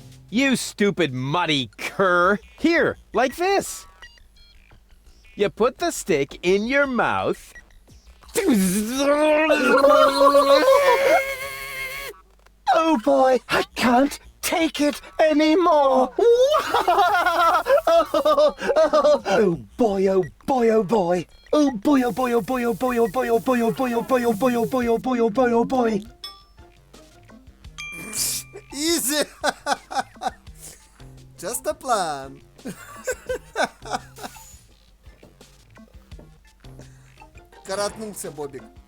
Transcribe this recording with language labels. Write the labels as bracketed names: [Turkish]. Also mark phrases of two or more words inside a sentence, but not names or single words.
[English] You stupid muddy cur. Here, like this. You put the stick in your mouth. Oh boy, I can't take it anymore. Oh boy, oh boy, oh boy. Oh boy, oh boy, oh boy, oh boy, oh boy, oh boy, oh boy, oh boy, oh boy, oh boy, oh boy, oh boy, oh boy. Easy. Just a plan. [Russian] Коротнулся Бобик.